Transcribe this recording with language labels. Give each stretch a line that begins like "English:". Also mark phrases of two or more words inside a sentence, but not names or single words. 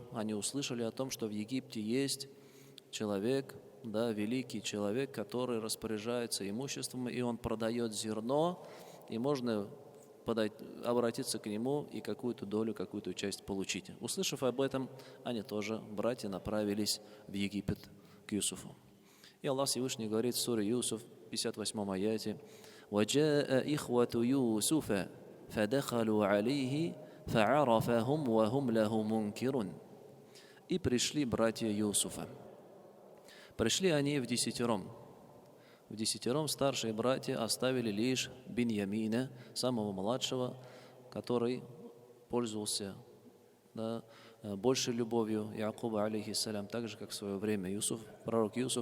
Russian: Они услышали о том, что в Египте есть человек, великий человек, который распоряжается имуществом, и он продает зерно, и можно обратиться к нему и какую-то долю, какую-то часть получить. Услышав об этом, они тоже, братья, направились в Египет к Юсуфу. И Аллах Всевышний говорит в суре Юсуф, 58 аяте:
Arabic: وَجَاءَ إِخْوَةُ يُوسُفَ فَدَخَلُوا عَلَيْهِ فَعَرَفَهُمْ وَهُمْ لَهُ مُنْكِرُونَ.
Russian: И пришли братья Юсуфа. Пришли они в десятером. В десятером старшие братья оставили лишь Биньямина, самого младшего, который пользовался большей любовью Якуба, алейхиссалям, так же, как в свое время пророк Юсуф.